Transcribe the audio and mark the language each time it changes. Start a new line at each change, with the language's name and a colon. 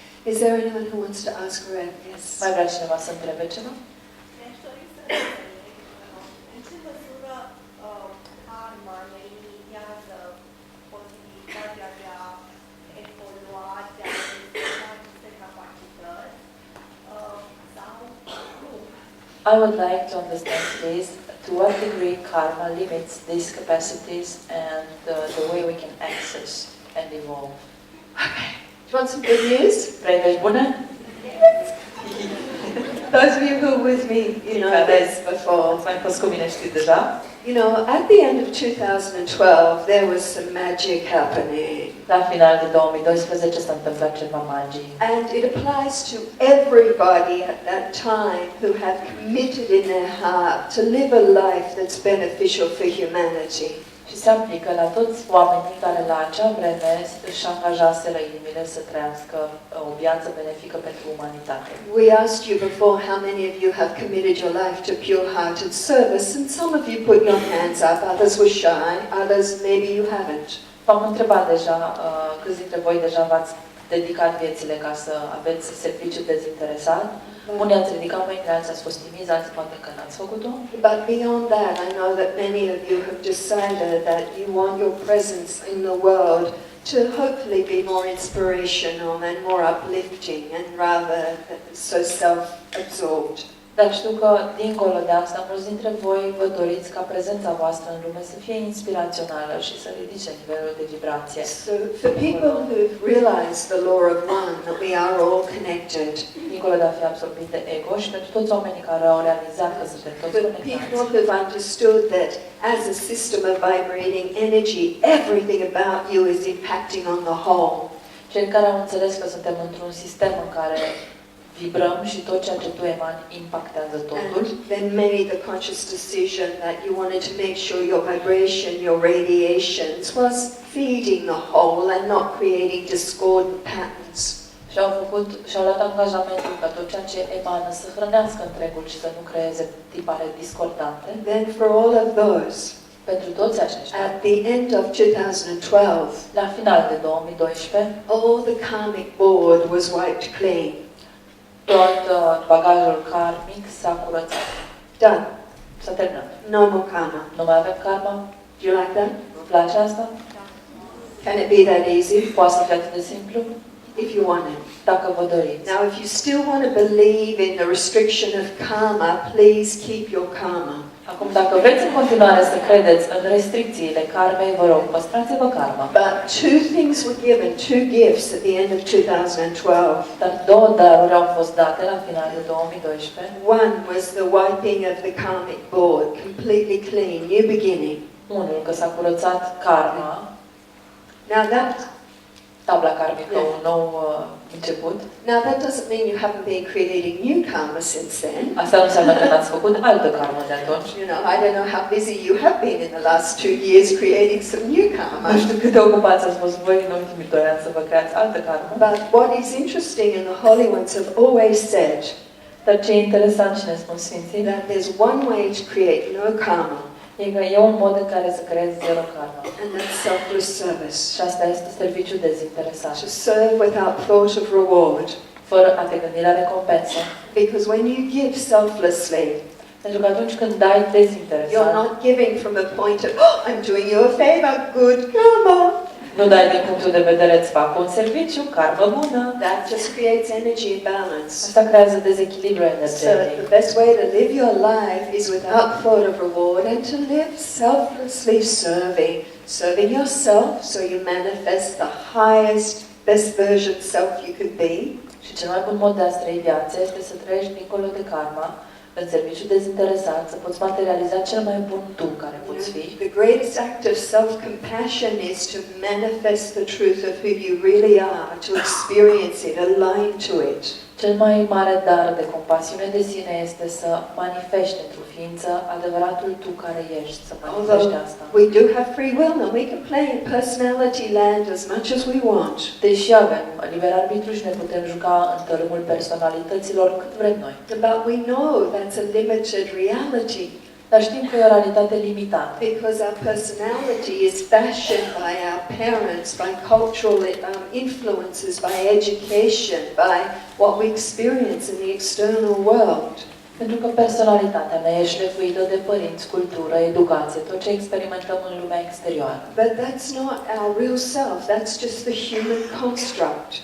English: Is there anyone who wants to ask Rev? Yes.
Romanian: Mai vrea cineva să întrebe ceva? Mi-aș dori să înțeleg, în ce măsură karma ne limitează posibilitatea de a evolua, de a dezvolta aceste capacități sau nu?
English: I would like to understand this, to what degree karma limits these capacities and the way we can access and evolve. Okay. Do you want some good news?
Romanian: Vrei vești bune?
English: Those of you who were with me, you know this before.
Romanian: Ați mai fost cu mine, știți deja?
English: You know, at the end of 2012, there was some magic happening.
Romanian: La final de 2012 s-a întâmplat ceva magic.
English: And it applies to everybody at that time who have committed in their heart to live a life that's beneficial for humanity.
Romanian: Și se aplică la toți oamenii care la acea vreme își angajaseră inimile să trăiască o viață benefică pentru umanitate.
English: We asked you before how many of you have committed your life to pure-hearted service, and some of you put your hands up, others were shy, others maybe you haven't.
Romanian: V-am întrebat deja, câți dintre voi deja v-ați dedicat viețile ca să aveți serviciu dezinteresat. Unii ați ridicat mâinile, alții ați fost timizi, alții poate că n-ați făcut-o.
English: But beyond that, I know that many of you have decided that you want your presence in the world to hopefully be more inspirational and more uplifting and rather so self-absorbed.
Romanian: Dar știu că, dincolo de asta, mulți dintre voi vă doriți ca prezența voastră în lume să fie inspirațională și să ridice nivelul de vibrație.
English: So for people who've realized the law of one, that we are all connected,
Romanian: Dincolo de a fi absorbit de ego și pentru toți oamenii care au realizat că suntem toți
English: for
Romanian: conectați.
English: people who've understood that as a system of vibrating energy, everything about you is impacting on the whole.
Romanian: Cei care au înțeles că suntem într-un sistem în care vibrăm și tot ceea ce tu emani impactează totul.
English: And then made the conscious decision that you wanted to make sure your vibration, your radiations was feeding the whole and not creating discordant patterns.
Romanian: Și-au luat angajamentul ca tot ceea ce emană să hrănească întregul și să nu creeze tipare discordante.
English: Then for all of those,
Romanian: Pentru toți aceștia,
English: at the end of 2012,
Romanian: la final de 2012,
English: all the karmic board was wiped clean.
Romanian: tot bagajul karmic s-a curățat.
English: Done.
Romanian: S-a terminat.
English: No more karma.
Romanian: Nu mai avem karma?
English: Do you like that?
Romanian: Vă place asta?
English: Can it be that easy?
Romanian: Poate să fie atât de simplu?
English: If you want it.
Romanian: Dacă vă doriți.
English: Now, if you still want to believe in the restriction of karma, please keep your karma.
Romanian: Acum, dacă vreți în continuare să credeți în restricțiile karmei, vă rog, păstrați-vă karma.
English: But two things were given, two gifts at the end of 2012.
Romanian: Dar două daruri au fost date la final de 2012.
English: One was the wiping of the karmic board, completely clean, new beginning.
Romanian: Unul, că s-a curățat karma.
English: Now that
Romanian: tabla karmică, un nou început.
English: Now that doesn't mean you haven't been creating new karma since then.
Romanian: Asta nu înseamnă că n-ați făcut altă karmă de atunci.
English: You know, I don't know how busy you have been in the last 2 years creating some new karma.
Romanian: Nu știu cât de ocupați ați fost voi în ultimii 2 ani să vă creați altă karmă.
English: But what is interesting, and the holy ones have always said,
Romanian: Dar ce e interesant și ne spun Sfinții,
English: that there's one way to create no karma,
Romanian: e că e un mod în care să creezi zero karmă.
English: and that's selfless service.
Romanian: Și asta este serviciu dezinteresat.
English: To serve without thought of reward.
Romanian: Fără a te gândi la recompensă.
English: Because when you give selflessly,
Romanian: Pentru că atunci când dai dezinteresat,
English: you're not giving from a point of, oh, I'm doing you a favor, good karma.
Romanian: nu dai din punctul de vedere îți fac un serviciu, karmă bună.
English: That just creates energy imbalance.
Romanian: Asta creează dezechilibru
English: So
Romanian: energetic.
English: the best way to live your life is without thought of reward and to live selflessly serving yourself so you manifest the highest, best version self you can be.
Romanian: Și cel mai bun mod de a trăi viața este să trăiești dincolo de karma, în serviciu dezinteresat, să poți materializa cel mai bun tu care poți fi.
English: The greatest act of self-compassion is to manifest the truth of who you really are, to experience it, align to it.
Romanian: Cel mai mare dar de compasiune de sine este să manifesti într-o ființă adevăratul tu care ești, să manifesti asta.
English: We do have free will and we can play in personality land as much as we want.
Romanian: Deși avem liber arbitru și ne putem juca în tărâmul personalităților cât vrem noi.
English: But we know that's a limited reality.
Romanian: Dar știm că e o realitate limitată.
English: Because our personality is fashioned by our parents, by cultural influences, by education, by what we experience in the external world.
Romanian: Pentru că personalitatea ne e șlefuită de părinți, cultură, educație, tot ce experimentăm în lumea exterioară.
English: But that's not our real self, that's just the human construct.